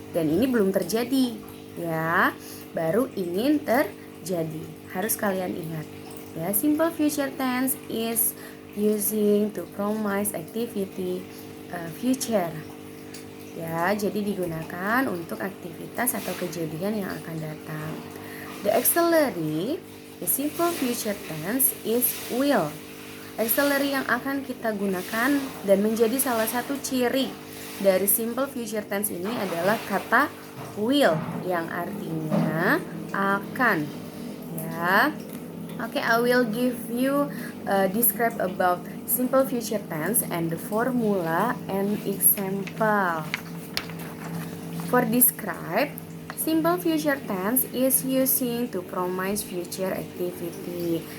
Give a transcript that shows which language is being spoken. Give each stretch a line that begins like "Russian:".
Indonesian: Dan ini belum terjadi, ya, baru ingin terjadi. Harus kalian ingat, ya.
English: Simple future tense is using to promise activity future.
Indonesian: Ya, jadi digunakan untuk aktivitas atau kejadian yang akan datang.
English: The auxiliary, the simple future tense is will.
Indonesian: Auxiliary yang akan kita gunakan dan menjadi salah satu ciri dari simple future tense ini adalah kata will yang artinya akan. Ya.
English: Okay, I will give you describe about simple future tense and the formula and example. For describe, simple future tense is using to promise future activity.